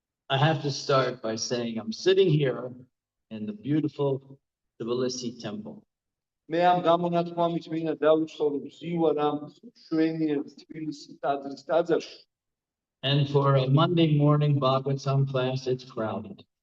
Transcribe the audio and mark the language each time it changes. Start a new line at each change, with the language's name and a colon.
English: I have to start by saying I'm sitting here in the beautiful Tbilisi temple.
Georgian: მე ამ გამონათქვამით მინდა დავუწყო ზივარ ამ შვენიერ თბილისის ტაძრის ტაძარში.
English: And for a Monday morning Bhagavatam class, it's crowded.